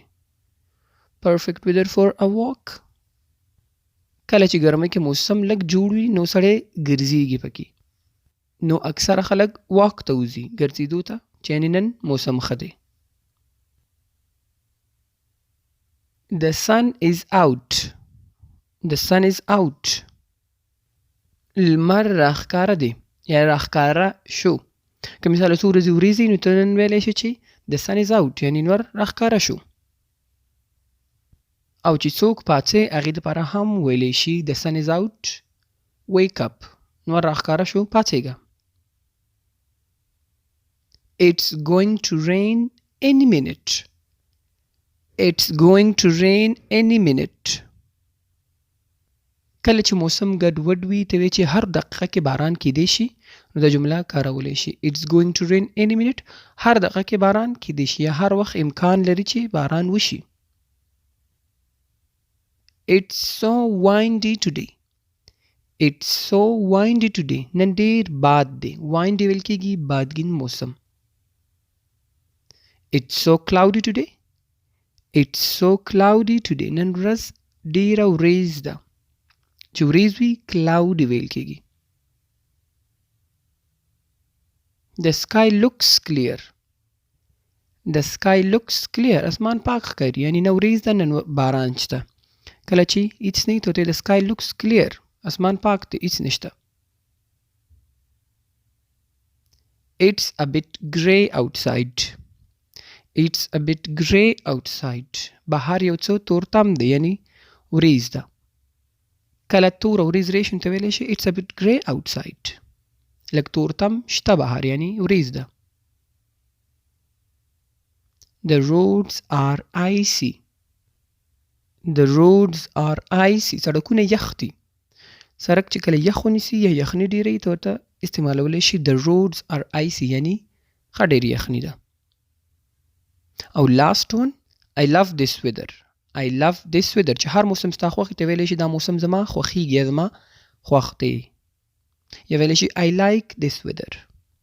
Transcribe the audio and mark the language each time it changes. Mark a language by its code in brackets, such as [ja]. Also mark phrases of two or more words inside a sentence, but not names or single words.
[en] Perfect weather for a walk. [ps] کله چې ګرمۍ کې موسم لږ جوړ وي نو سړی ګرځېږي پکې، نو اکثره خلک واک ته وځي، ګرځېدو ته، چې یعنې نن موسم ښه دی. [en] The sun is out. The sun is out. [ps] لمر راښکاره دی یا راښکاره شو. که مثال څو ورځې وریځي نو ته نن ویلی شي چې [en] the sun is out، [ps] یعنې لمر راښکاره شو. او چې څوک پاڅي هغې دپاره هم ویلی شي [en] the sun is out، wake up، [ps] لمر راښکاره شو، پاڅېږه. [en] It's going to rain any minute. It's going to rain any minute. [ps] کله چې موسم ګډوډ وي ته وایي چې هر دقیقه کې باران کیدی شي، نو دا جمله کارولی شي. [en] It's going to rain any minute. [ps] هر دقیقه کې باران کیدی شي یا هر وخت امکان لري چې باران وشي. [en] It's so windy today. It's so windy today. [ps] نن ډیر باد دی. windy ویل کېږي بادګین موسم. [en] It's so cloudy today. It's so cloudy today. [ps] نن ورځ ډیره وریځ ده. چې وریځ وي cloudy ویل کېږي. [en] The sky looks clear. The sky looks clear. [ps] اسمان پاک ښکاري، یعنی نه وریځ ده نه باران شته. کله چې هیڅ نه وي ته [en] the sky looks clear. [ps] اسمان پاک دی، هیڅ نشته. [en] It's a bit grey outside. It's a bit grey outside. [ps] بهر یو څه تورتم دی، یعنی وریځ ده. کله تور وریځ راشي نو ته ویلی شي [en] it's a bit grey outside. [ps] لږ تورتم شته بهر، یعنی وریځ ده. [en] The roads are icy. The roads are icy. [ps] سړکونه یخ دي. سړک چې کله یخ ونیسي یا یخني ډیره وي ته ورته استعمالولی شي [en] the roads are icy، [ps] یعنی ښه ډېر یخني ده. [en] او last one I love this weather. I love this weather [ps] چې هر موسم ستا خوښ ته ویلی شي دا موسم زما خوښیږي زما خوښ دی یا ویلی شي [en] I like this weather